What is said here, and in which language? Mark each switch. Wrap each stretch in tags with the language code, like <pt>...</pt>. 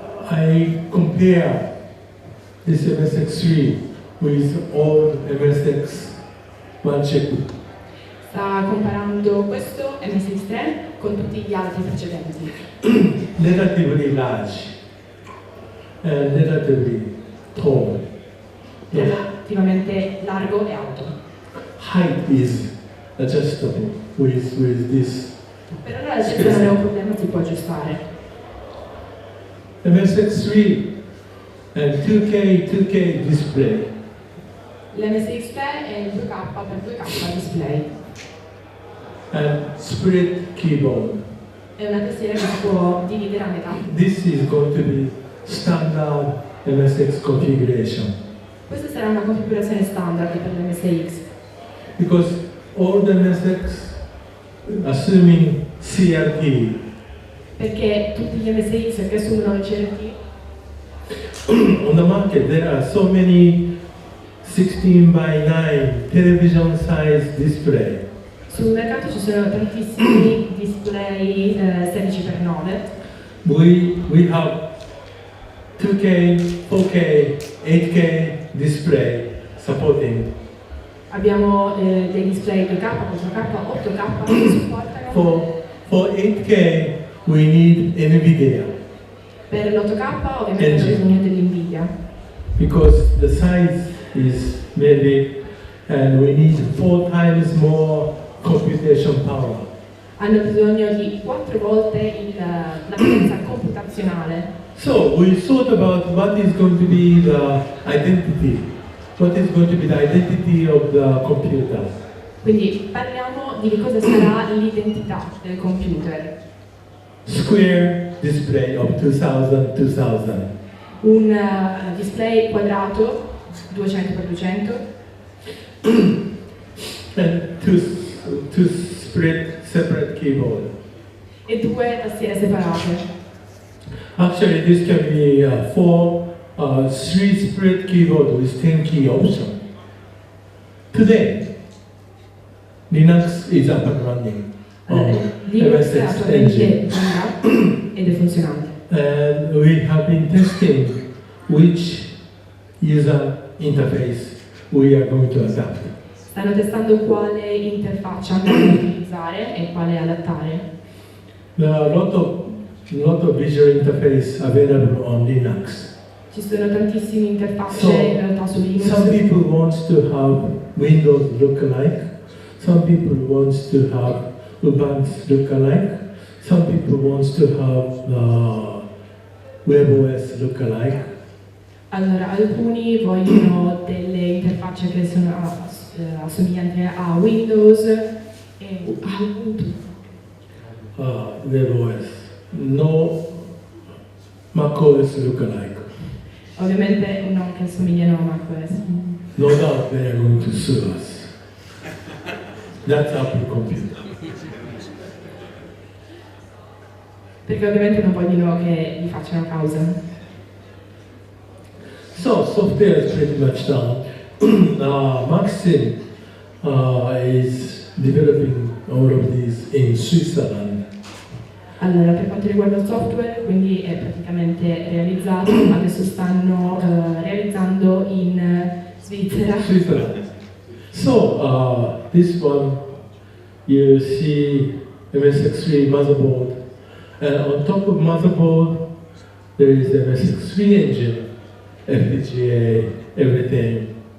<en>I compare this MSX3 with old MSX one chip.</en> <it>Sta comparando questo MSX3 con tutti gli altri precedenti.</it> <en>Relatively large and relatively tall.</en> <it>Relativamente largo e alto.</it> <en>Height is adjustable with this.</en> <it>Per ora l'altezza non è un problema, si può aggiustare.</it> <en>MSX3 and 2K display.</en> <it>L'MSX3 è il 2K display.</it> <en>And split keyboard.</en> <it>È una tastiera che si può dividere a metà.</it> <en>This is going to be standard MSX configuration.</en> <it>Questa sarà una configurazione standard per l'MSX.</it> <en>Because all the MSX, assuming CRT,</en> <it>Perché tutti gli MSX che assumono il CRT,</it> <en>on the market there are so many 16:9 television size display.</en> <it>sul mercato ci sono tantissimi display 16x9.</it> <en>We have 2K, 4K, 8K display supporting.</en> <it>Abbiamo dei display 2K, 4K, 8K che supportano.</it> <en>For 8K we need NVIDIA</en> <it>Per l'8K ovviamente abbiamo bisogno dell'NVIDIA.</it> <en>because the size is very big and we need 4 times more computation power.</en> <it>Hanno bisogno di 4 volte la potenza computazionale.</it> <en>So we thought about what is going to be the identity. What is going to be the identity of the computer?</en> <it>Quindi parliamo di cosa sarà l'identità del computer.</it> <en>Square display of 2000.</en> <it>Un display quadrato 200x200</it> <en>And two split separate keyboard.</en> <it>e 2 tastiere separate.</it> <en>Actually, this can be 3 split keyboard with 10 key option. Today, Linux is up and running on</en> <it>Linux è</it> <en>MSX</en> <it>attualmente</it> <en>engine.</en> <it>ed è funzionante.</it> <en>And we have been testing which user interface we are going to adapt.</en> <it>Stanno testando quale interfaccia andranno a utilizzare e quale adattare.</it> <en>There are a lot of visual interface available on Linux.</en> <it>Ci sono tantissime interfacce</it> <en>So,</en> <it>in realtà su Linux.</it> <en>Some people want to have Windows look alike. Some people want to have Ubuntu look alike. Some people want to have WebOS look alike.</en> <it>Allora, alcuni vogliono delle interfacce che sono assomiglianti a Windows e a Ubuntu.</it> <en>WebOS. No macOS look alike.</en> <it>Ovviamente non che assomigliano a macOS.</it> <en>No doubt they are going to sue us. That's Apple computer.</en> <it>Perché ovviamente non vogliono che gli facciano causa.</it> <en>So software is pretty much done. Maxim is developing all of these in Switzerland.</en> <it>Allora, per quanto riguarda il software, quindi è praticamente realizzato, adesso stanno realizzando in Svizzera.</it> <en>Switzerland. So this one, you see MSX3 motherboard, and on top of motherboard there is MSX3 engine, FPGA, everything.</en>